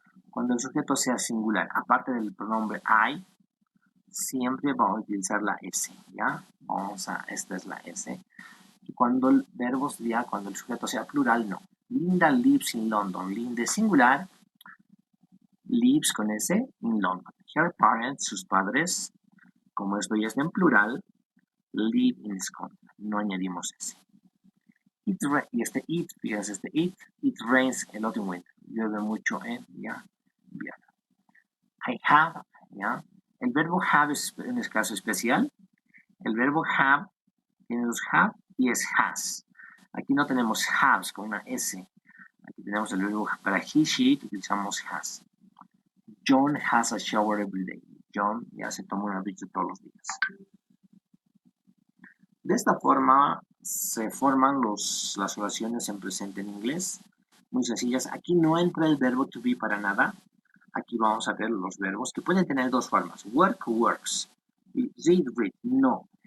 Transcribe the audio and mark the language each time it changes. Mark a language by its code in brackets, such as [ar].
[es] Cuando el sujeto sea singular, aparte del pronombre I, siempre vamos a utilizar la S, ¿ya? Esta es la S. Y cuando el verbo sería, cuando el sujeto sea plural, no. [en] Linda lives in London. [es] Linda es singular, lives con S, in London. [en] Her parents, [es] sus padres, como esto ya está en plural, [en] live in Scotland. [es] No añadimos S. [en] Y it, fíjense, it rains a lot in winter. [es] Llueve mucho en invierno. I have, ¿ya? El verbo have es en este caso especial. El verbo have tiene dos have y es has. Aquí no tenemos haves con una S. Aquí tenemos el verbo para he, she, utilizamos has. [en] John has a shower every day. [es] John ya se toma una ducha todos los días. De esta forma se forman las oraciones en presente en inglés. Muy sencillas. Aquí no entra el verbo to be para nada. Aquí vamos a ver los verbos que pueden tener dos formas. Work, works. Y read, read. No.